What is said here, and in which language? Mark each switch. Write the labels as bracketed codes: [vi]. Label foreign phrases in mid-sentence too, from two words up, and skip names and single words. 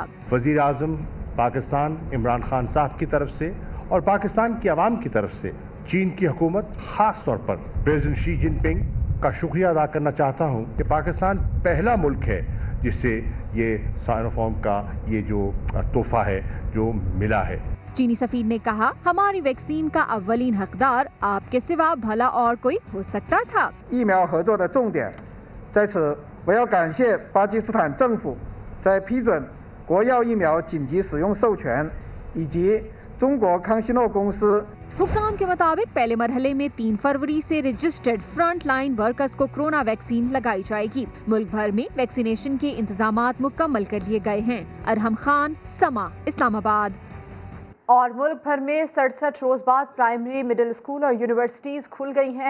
[ur] وزیر اعظم پاکستان عمران خان صاحب کی طرف سے اور پاکستان کی عوام کی طرف سے چین کی حکومت، خاص طور پر پریزیڈنٹ شی جن پنگ کا شکریہ ادا کرنا چاہتا ہوں کہ پاکستان پہلا ملک ہے جس سے یہ سائنوفارم کا یہ جو تحفہ ہے جو ملا ہے. چینی سفیر نے کہا، ہماری ویکسین کا اولین حقدار آپ کے سوا بھلا اور کوئی ہو سکتا تھا. [zh] 疫苗合作的重点在此，我要感谢巴基斯坦政府在批准国药疫苗紧急使用授权，以及中国康希诺公司 [ur] حکام کے مطابق پہلے مرحلے میں 3 فروری سے [en] registered front line workers [ur] کو [en] corona vaccine [ur] لگائی جائے گی. ملک بھر میں ویکسینیشن کے انتظامات مکمل کر لیے گئے ہیں. अरहम खान, समा, इस्लामाबाद। اور ملک بھر میں 67 روز بعد [en] primary, middle school [ur] اور یونیورسٹیز کھل گئی ہیں.